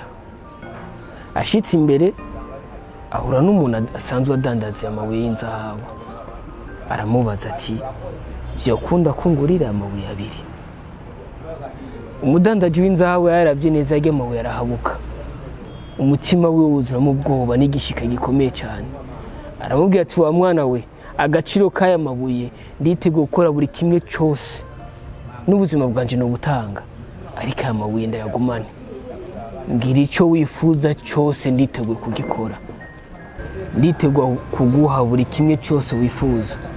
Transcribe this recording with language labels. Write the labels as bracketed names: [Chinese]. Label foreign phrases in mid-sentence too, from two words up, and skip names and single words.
[Rundi] Ashitse imbere ahura n'umuntu asanzwe adandaza amabuye y'inzahabu. Aramubaza ati vyokunda kungurira amabuye abiri? Umudandaji w'inzahabu yaravye neza ajya amabuye arahabuka, umutima we wuzuramo ubwoba n'igishika gikomeye cyane. Aramubwira ati wa mwana we, agaciro k'aya mabuye nditeguye gukora buri kimwe cyose, n'ubuzima bwanje no gutanga, ariko aya mabuye ndayagumane. Ngira icyo wifuza cyose nditeguye kugikora, nditeguye kuguha buri kimwe cyose wifuza.